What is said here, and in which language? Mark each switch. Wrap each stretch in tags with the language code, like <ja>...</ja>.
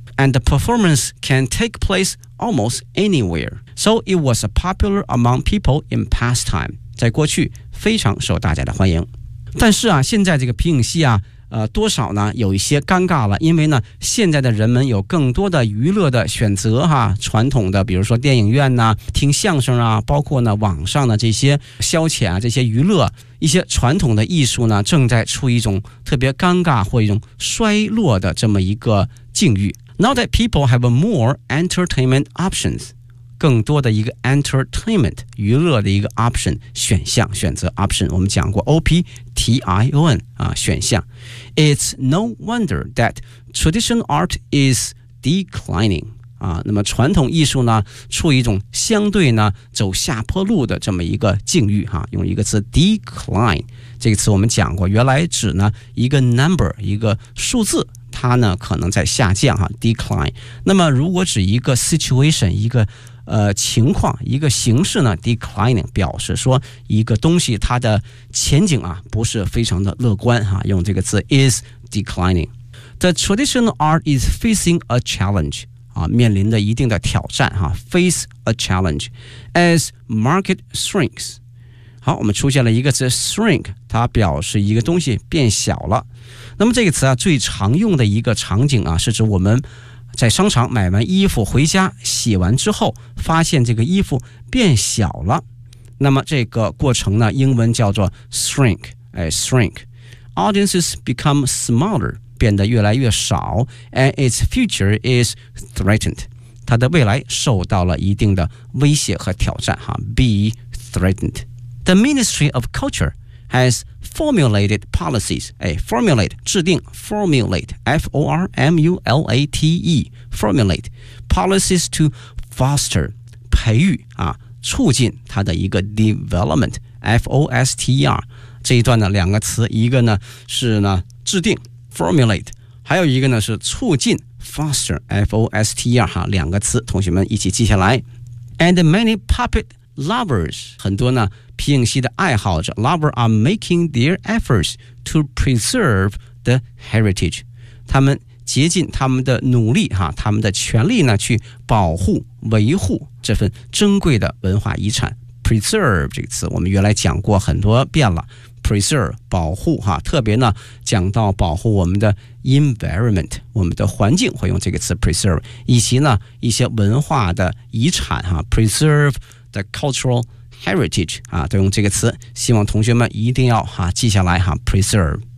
<en>And the performance can take place almost anywhere. So it was popular among people in past time.</en> <zh>在过去非常受大家的欢迎。但是啊现在这个皮影戏啊多少呢有一些尴尬了，因为呢现在的人们有更多的娱乐的选择哈，传统的比如说电影院呢听相声啊，包括呢网上的这些消遣啊，这些娱乐一些传统的艺术呢正在处于一种特别尴尬或一种衰落的这么一个境遇。</zh> <en>Now that people have more entertainment options,</en> <zh>更多的一个</zh> <en>entertainment,</en> <zh>娱乐的一个</zh> <en>option,</en> <zh>选项选择</zh> <en>option,</en> <zh>我们讲过</zh> <en>OPTION,</en> <zh>啊选项。</zh> <en>It's no wonder that traditional art is declining.</en> <zh>啊，那么传统艺术呢，处于一种相对呢走下坡路的这么一个境遇哈。用一个词 decline 这个词我们讲过，原来指呢一个 number 一个数字，它呢可能在下降哈 decline。那么如果指一个 situation 一个情况一个形式呢 declining 表示说一个东西它的前景啊不是非常的乐观哈，用这个词 is declining.</zh> <en>The traditional art is facing a challenge,</en> <zh>啊面临的一定的挑战哈</zh> <en>face a challenge as market shrinks.</en> <zh>好，我们出现了一个词 shrink, 它表示一个东西变小了。那么这个词啊最常用的一个场景啊是指我们在商场买完衣服回家洗完之后发现这个衣服变小了，那么这个过程呢英文叫做 shrink, shrink.</zh> <en>Audiences become smaller,</en> <zh>变得越来越少</zh> <en>and its future is threatened.</en> <zh>它的未来受到了一定的威胁和挑战哈</zh> <en>be threatened. The Ministry of Culture has formulated policies. Formulate,</en> <zh>制定</zh> <en>formulate, F-O-R-M-U-L-A-T-E, formulate policies to foster,</en> <zh>培育啊，促进它的一个</zh> <en>development, F-O-S-T-E-R.</en> <zh>这一段呢，两个词，一个呢是呢制定 formulate, 还有一个呢是促进 foster, F-O-S-T-E-R, 哈，两个词，同学们一起记下来。</zh> <en>And many puppet lovers,</en> <zh>很多呢皮影戏的爱好者</zh> <en>lover are making their efforts to preserve the heritage.</en> <zh>他们竭尽他们的努力哈，他们的全力呢去保护维护这份珍贵的文化遗产。 preserve 这个词我们原来讲过很多遍了。preserve, 保护哈，特别呢讲到保护我们的 environment, 我们的环境会用这个词 preserve, 以及呢一些文化的遗产哈 ,preserve the cultural heritage, 啊都用这个词，希望同学们一定要哈记下来哈 ,preserve。</zh>